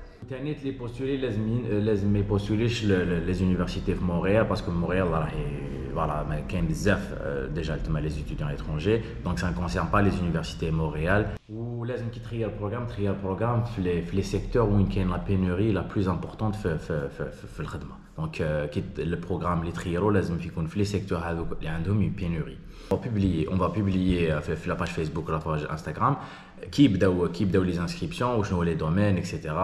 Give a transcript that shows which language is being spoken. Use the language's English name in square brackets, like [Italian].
[Arabic] تاني اللي بوستولي لازم ما يبوستوليش [French] les universités في Montréal parce que Montréal voilà [Arabic] ما كاين بزاف [French] déjà تما les étudiants étrangers, donc ça ne concerne pas les universités Montréal. [Arabic] ولازم كي تخير البروغرام في [French] les secteurs où [Arabic] كاين [French] la pénurie la plus importante [Arabic] في الخدمه. donc كي البروغرام اللي تخيروا لازم يكون في [French] les secteurs [Arabic] هذوك اللي عندهم [French] une pénurie. On va publier في la page Facebook, la page Instagram qui يبداو les inscriptions [Arabic] وشنو [French] les domaines etc.